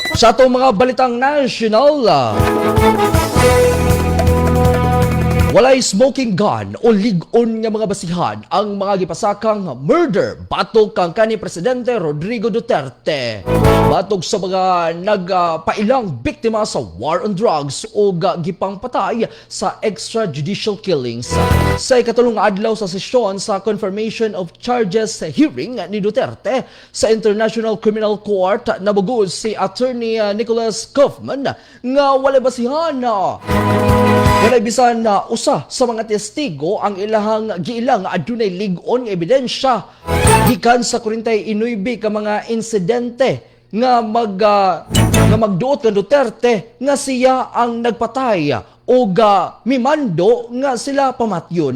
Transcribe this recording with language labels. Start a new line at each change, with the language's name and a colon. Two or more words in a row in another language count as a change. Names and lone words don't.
Cebuano: Sa atong mga balitang national, Walay
English: smoking gun
Cebuano: o lig-on nga mga basihan ang mga gipasakang murder batok kang kanhi Presidente Rodrigo Duterte. Batok sa mga nagpailang biktima sa
English: war on drugs
Cebuano: o gipang patay sa
English: extrajudicial killings.
Cebuano: Sa ikatulong adlaw sa sesyon sa
English: confirmation of charges hearing
Cebuano: ni Duterte sa International Criminal Court, nabugos si Attorney Nicholas Kaufman nga walay basihan walay bisan na usa sa mga testigo ang ilahang giilang adunay lig-on nga ebidensya gikan sa 49 ka mga insidente nga magduot ka Duterte nga siya ang nagpatay o mimando nga sila pamatyon.